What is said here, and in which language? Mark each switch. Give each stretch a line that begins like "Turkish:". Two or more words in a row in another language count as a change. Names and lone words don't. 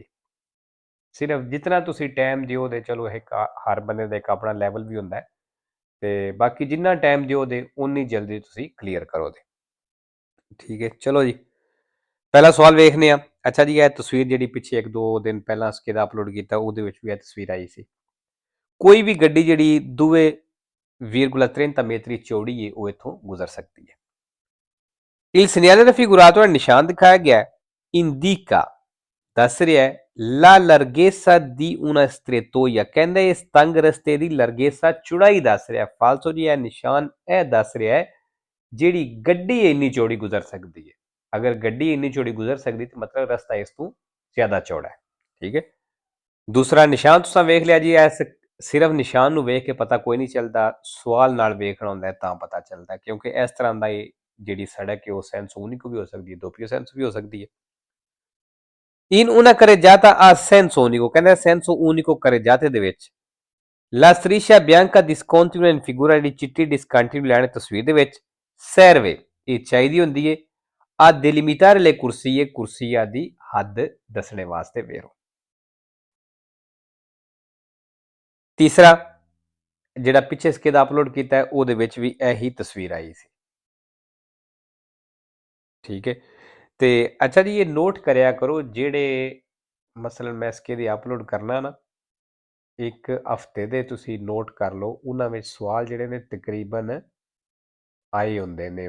Punjabi: ਸਿਰਫ ਜਿਤਨਾ ਤੁਸੀਂ ਟਾਈਮ ਦਿਓ ਦੇ, ਚਲੋ ਇੱਕ ਹਰ ਬੰਦੇ ਦਾ ਇੱਕ ਆਪਣਾ ਲੈਵਲ ਵੀ ਹੁੰਦਾ ਹੈ ਤੇ ਬਾਕੀ ਜਿੰਨਾ ਟਾਈਮ ਦਿਓ ਦੇ ਉਨੀ ਜਲਦੀ ਤੁਸੀਂ ਕਲੀਅਰ ਕਰੋ ਦੇ। ਠੀਕ ਹੈ, ਚਲੋ ਜੀ ਪਹਿਲਾ ਸਵਾਲ ਵੇਖਨੇ ਆ। ਅੱਛਾ ਜੀ, ਇਹ ਤਸਵੀਰ ਜਿਹੜੀ ਪਿੱਛੇ 1-2 ਦਿਨ ਪਹਿਲਾਂ ਸਕੇ ਦਾ ਅਪਲੋਡ ਕੀਤਾ ਉਹਦੇ ਵਿੱਚ ਵੀ ਇਹ ਤਸਵੀਰ ਆਈ ਸੀ। ਕੋਈ ਵੀ ਗੱਡੀ ਜਿਹੜੀ 2,30 metri ਚੌੜੀ ਹੈ ਉਹ ਇੱਥੋਂ ਗੁਜ਼ਰ ਸਕਦੀ ਹੈ।
Italian: Il segnale raffigurato nel
Punjabi: ਨਿਸ਼ਾਨ ਦਿਖਾਇਆ ਗਿਆ indica ਦੱਸ ਰਿਹਾ ਹੈ
Italian: la larghezza di una strettoia,
Punjabi: ਕਹਿੰਦੇ ਇਸ ਤੰਗ ਰਸਤੇ ਦੀ larghezza ਚੌੜਾਈ ਦੱਸ ਰਿਹਾ। ਫਾਲਸੋ ਜੀ ਇਹ ਨਿਸ਼ਾਨ ਇਹ ਦੱਸ ਰਿਹਾ ਹੈ ਜਿਹੜੀ ਗੱਡੀ ਇੰਨੀ ਚੌੜੀ ਗੁਜ਼ਰ ਸਕਦੀ ਹੈ। ਅਗਰ ਗੱਡੀ ਇੰਨੀ ਚੌੜੀ ਗੁਜ਼ਰ ਸਕਦੀ ਤਾਂ ਮਤਲਬ ਰਸਤਾ ਇਸ ਤੋਂ ਜ਼ਿਆਦਾ ਚੌੜਾ ਹੈ। ਠੀਕ ਹੈ, ਦੂਸਰਾ ਨਿਸ਼ਾਨ ਤੁਸੀਂ ਵੇਖ ਲਿਆ ਜੀ। ਇਸ ਸਿਰਫ ਨਿਸ਼ਾਨ ਨੂੰ ਵੇਖ ਕੇ ਪਤਾ ਕੋਈ ਨਹੀਂ ਚੱਲਦਾ, ਸਵਾਲ ਨਾਲ ਵੇਖਣਾ ਹੁੰਦਾ ਤਾਂ ਪਤਾ ਚੱਲਦਾ, ਕਿਉਂਕਿ ਇਸ ਤਰ੍ਹਾਂ ਦਾ ਜਿਹੜੀ ਸੜਕ ਹੈ ਉਹ
Italian: senso unico
Punjabi: ਵੀ ਹੋ ਸਕਦੀ ਹੈ,
Italian: doppio senso
Punjabi: ਵੀ ਹੋ ਸਕਦੀ ਹੈ।
Italian: In una carreggiata a senso unico, ਕਹਿੰਦਾ senso unico carreggiate
Punjabi: ਦੇ ਵਿੱਚ
Italian: la striscia bianca discontinua in figura
Punjabi: ਜਿਹੜੀ ਚਿੱਟੀ
Italian: discontinua
Punjabi: ਲਾਈਨ ਤਸਵੀਰ ਦੇ ਵਿੱਚ
Italian: serve
Punjabi: ਇਹ ਚਾਹੀਦੀ ਹੁੰਦੀ ਹੈ
Italian: a delimitare le corsie,
Punjabi: ਕੁਰਸੀਆਂ ਦੀ ਹੱਦ ਦੱਸਣੇ ਵਾਸਤੇ ਵੇਰੋ। ਤੀਸਰਾ ਜਿਹੜਾ ਪਿੱਛੇ ਸਕੇ ਦਾ ਅਪਲੋਡ ਕੀਤਾ ਹੈ ਉਹਦੇ ਵਿੱਚ ਵੀ ਇਹੀ ਤਸਵੀਰ ਆਈ ਸੀ। ਠੀਕ ਹੈ, ਤੇ ਅੱਛਾ ਜੀ ਇਹ ਨੋਟ ਕਰਿਆ ਕਰੋ ਜਿਹੜੇ ਮਸਲਨ ਮੈਂ ਸਕੇ ਦੀ ਅਪਲੋਡ ਕਰਨਾ ਨਾ ਇੱਕ ਹਫਤੇ ਦੇ ਤੁਸੀਂ ਨੋਟ ਕਰ ਲਓ, ਉਹਨਾਂ ਵਿੱਚ ਸਵਾਲ ਜਿਹੜੇ ਨੇ ਤਕਰੀਬਨ ਆਏ ਹੁੰਦੇ ਨੇ।